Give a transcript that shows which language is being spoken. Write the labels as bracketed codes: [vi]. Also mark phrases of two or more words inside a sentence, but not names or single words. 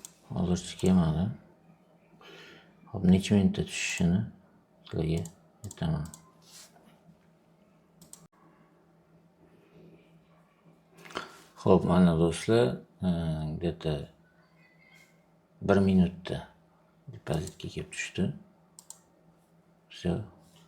[uz] Hozircha kelmadi. Hop, necha minutda tushishini sizlarga aytaman. Xo'p, mana do'stlar, где-то 1 minutda depozitga kelib tushdi. [ru] Все,